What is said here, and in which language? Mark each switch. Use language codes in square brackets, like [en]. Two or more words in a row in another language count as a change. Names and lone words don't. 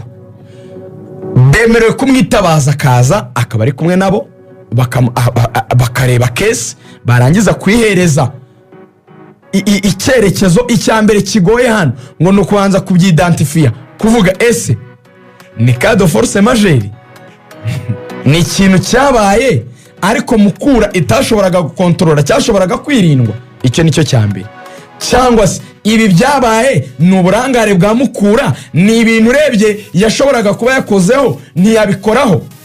[rw] Bemerewe kumwitabaza akaza akaba ari kumwe nabo bakareba kesi, barangiza kuyihereza icyerekezo. Icya mbere kigoye hano ngo ni ukubanza kubyidantifiya, kuvuga ese ni [fr] cas de force majeure, [rw] ni ikintu cyabaye ariko Mukura itashoboraga gukontorora, cyashoboraga kwirindwa. Icyo nicyo cya mbere. Cyangwa se ibi byabaye ni uburangare bwa Mukura, ni ibintu urebye yashoboraga kuba yakozeho ntiyabikoraho.